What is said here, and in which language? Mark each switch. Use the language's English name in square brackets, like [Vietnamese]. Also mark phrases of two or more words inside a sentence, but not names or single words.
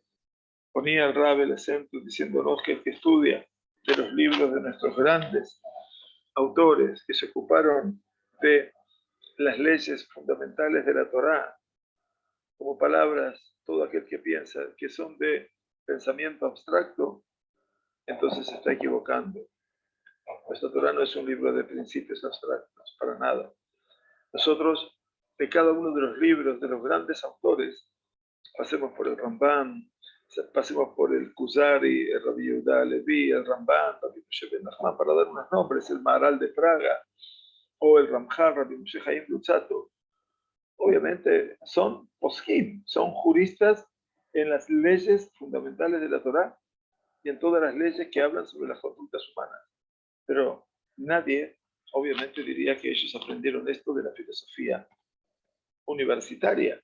[Spanish] Ponía el Rab el acento diciéndonos que el que estudia de los libros de nuestros grandes autores que se ocuparon de las leyes fundamentales de la Torá, como palabras, todo aquel que piensa que son de pensamiento abstracto, entonces se está equivocando. Nuestra Torá no es un libro de principios abstractos, para nada. Nosotros, de cada uno de los libros de los grandes autores, pasemos por el Ramban, pasemos por el Kuzari, el Rabbi Yehuda Levi, el Ramban, Rabbi Moshe Ben Nachman, para dar unos nombres, el Maharal de Praga, o el Ramjar, Rabbi Moshe Chaim Luzzatto. Obviamente son poskim, son juristas en las leyes fundamentales de la Torá y en todas las leyes que hablan sobre las conductas humanas. Pero nadie, obviamente, diría que ellos aprendieron esto de la filosofía universitaria.